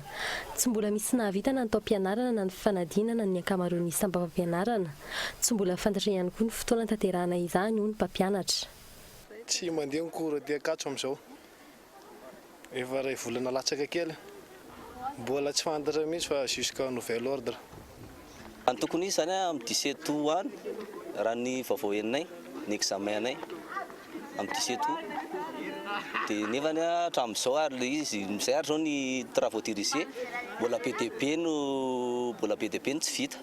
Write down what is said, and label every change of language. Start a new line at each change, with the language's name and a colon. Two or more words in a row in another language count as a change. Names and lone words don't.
Malagasy: Tsy mbola misy nahavita na ny taom-pianarana na ny fanadinana ny ankamaroan'ny sampam-pianarana. Tsy mbola fantatra ihany koa ny fotoana tanterahana izany hoy ny mpampianatra. Tsy mandeha ny cours dia akatso amin'izao. Efa ray volana latsaka kely mbola tsy fantatra mihitsy fa
French: jusqu'à nouvel ordre.
Malagasy: Ny tokony izy zany amin'ny 17 any raha ny vaovao eninay ny examen anay amin'ny 17 dia nefa ny hatramin'izao ary izy misay ary zao ny
French: travaux dirigés
Malagasy: mbola be dia be no tsy vita.